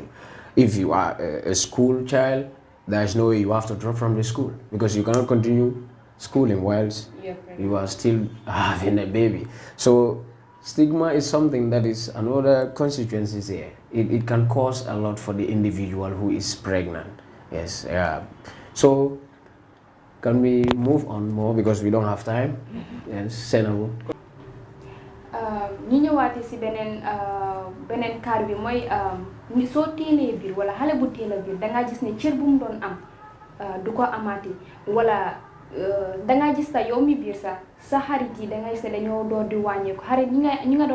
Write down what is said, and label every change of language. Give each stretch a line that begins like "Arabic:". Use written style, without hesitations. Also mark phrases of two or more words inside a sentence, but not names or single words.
English: If you are a school child, there is no way you have to drop from the school because you cannot continue schooling whilst you are still having a baby. So stigma is something that is another consequences here. It can cause a lot for the individual who is pregnant. Yes. So can we move on more because we don't have time? Yes, Senabu.
Wolof: ñu ñëwaatee si beneen kaar bi mooy ni soo teelee biir wala xale bu teel a biir dangaa gis ne cër bu mu doon am du ko amaati wala dangaa gis sa yow mi biir sa xarit yi dangay se dañoo door di wàññeeku xarit ñi nga